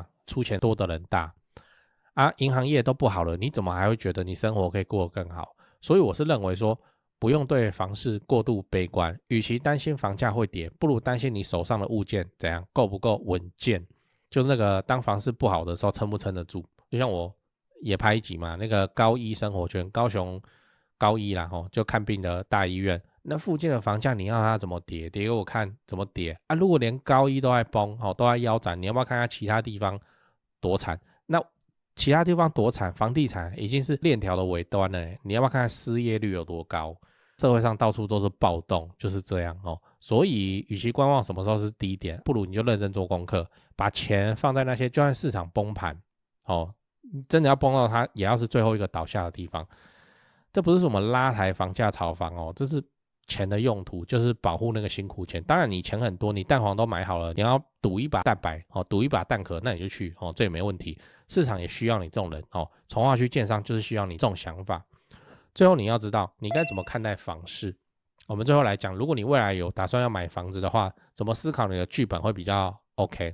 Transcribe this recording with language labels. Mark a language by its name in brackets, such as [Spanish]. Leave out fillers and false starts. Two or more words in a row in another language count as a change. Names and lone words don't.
[Chinese] 出錢多的人大銀行業都不好了，你怎麼還會覺得你生活可以過得更好？所以我是認為說， 不用對房市過度悲觀，與其擔心房價會跌，不如擔心你手上的物件怎樣夠不夠穩健，就是那個當房市不好的時候撐不撐得住。就像我也拍一集嘛，那個高醫生活圈，高雄高醫啦，就看病的大醫院，那附近的房價你要它怎麼跌？跌給我看怎麼跌啊？如果連高醫都在崩，都在腰斬，你要不要看看其他地方多慘？那其他地方多慘，房地產已經是鏈條的尾端了，你要不要看看失業率有多高？社會上到處都是暴動，就是這樣哦。所以與其觀望什麼時候是低點，不如你就認真做功課，把錢放在那些就算市场崩盤真的要崩到它也要是最後一個倒下的地方。這不是什麼拉抬房價炒房這是錢的用途，就是保護那個辛苦錢。當然你錢很多，你蛋黃都買好了，你要賭一把蛋白賭一把蛋殼，那你就去這也沒問題。市場也需要你這種人從化區建商就是需要你这種想法。最後你要知道你該怎麼看待房市。我們最後來講，如果你未來有打算要買房子的話，怎麼思考你的劇本會比較 OK。